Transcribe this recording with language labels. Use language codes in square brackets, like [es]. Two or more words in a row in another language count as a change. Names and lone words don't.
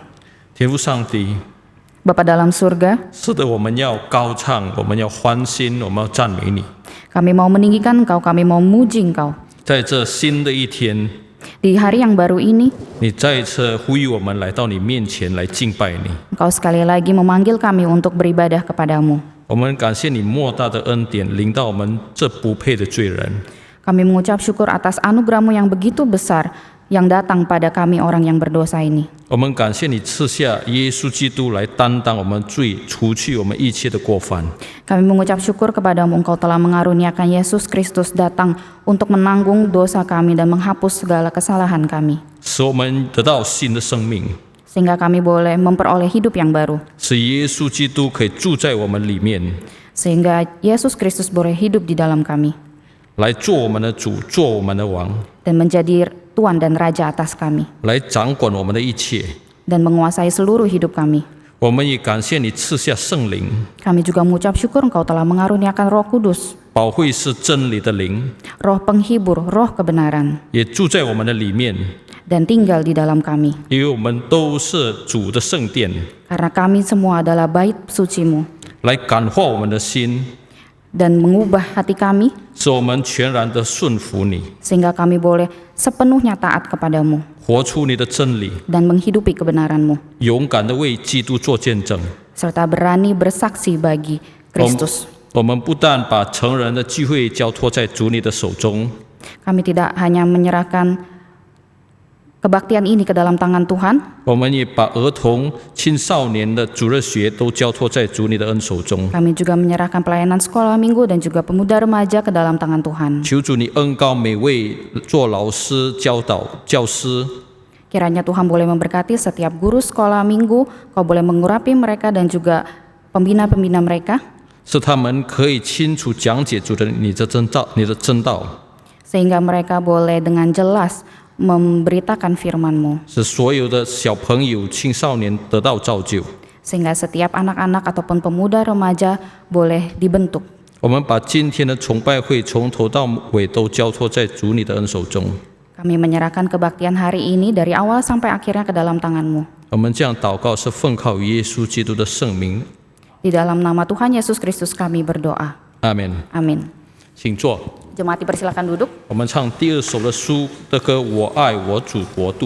[zh] 天父上帝， [id] Bapa dalam surga, [zh] 是的，我们要高唱，我们要欢欣，我们要赞美你。 [id] kami mau meninggikan Engkau, kami mau memuji Engkau. [zh] 在这新的一天， [id] Di hari yang baru ini, [zh] 你再一次呼吁我们来到你面前来敬拜你。 [id] Engkau sekali lagi memanggil kami untuk beribadah kepadamu. [zh] 我们感谢你莫大的恩典临到我们这不配的罪人。 [id] Kami mengucap syukur atas anugerah-Mu yang begitu besar yang datang pada kami orang yang berdosa ini. [zh] 我们感谢你赐下耶稣基督来担当我们罪，除去我们一切的过犯。 [id] Kami mengucap syukur kepadamu Engkau telah mengaruniakan Yesus Kristus datang untuk menanggung dosa kami dan menghapus segala kesalahan kami. [zh] 使我们得到新的生命， [id] Sehingga kami boleh memperoleh hidup yang baru. [zh] 使耶稣基督可以住在我们里面， [id] Sehingga Yesus Kristus boleh hidup di dalam kami [zh] 来做我们的主，做我们的王， [id] dan menjadi Tuan dan Raja atas kami [zh] 来掌管我们的一切。 [id] dan menguasai seluruh hidup kami. [zh] 我们也感谢你赐下圣灵， [id] Kami juga mengucap syukur Engkau telah mengaruniakan Roh Kudus, [zh] 保惠是真理的灵， [id] Roh penghibur, Roh kebenaran, [zh] 也住在我们的里面， [id] dan tinggal di dalam kami. [zh] 因为我们都是主的圣殿， [id] Karena kami semua adalah bait suci-Mu [zh] 来感化我们的心， [id] dan mengubah hati kami [zh] 使我们全然的顺服你， [id] sehingga kami boleh sepenuhnya taat kepadamu [zh] 活出你的真理， [id] dan menghidupi kebenaran-Mu [zh] 勇敢的为基督做见证。 [id] serta berani bersaksi bagi Kristus. [zh] 我们不但把成人的聚会交托在主你的手中， [id] Kami tidak hanya menyerahkan kebaktian ini ke dalam tangan Tuhan, [zh] 我们也把儿童、青少年的主日学都交托在主你的恩手中。 [id] kami juga menyerahkan pelayanan sekolah minggu dan juga pemuda remaja ke dalam tangan Tuhan. [zh] 求主你恩膏每位做老师、教导、教师， [id] Kiranya Tuhan boleh memberkati setiap guru sekolah minggu, Kau boleh mengurapi mereka dan juga pembina-pembina mereka, [zh] 使他们可以清楚讲解主的你的真道， [id] sehingga mereka boleh dengan jelas memberitakan firman-Mu, [zh] 使所有的小朋友、青少年得到造就。 [id] sehingga setiap anak-anak ataupun pemuda remaja boleh dibentuk. [zh] 我们把今天的崇拜会从头到尾都交托在主你的恩手中。 [id] Kami menyerahkan kebaktian hari ini dari awal sampai akhirnya ke dalam tangan-Mu. [zh] 我们这样祷告是奉靠耶稣基督的圣名， [id] Di dalam nama Tuhan Yesus Kristus kami berdoa. [zh] 阿门。 [id] Amin. [zh] 请坐。 [id] Jemaat dipersilakan duduk. [zh] 我们唱第二首的诗的歌《我爱我主国度》。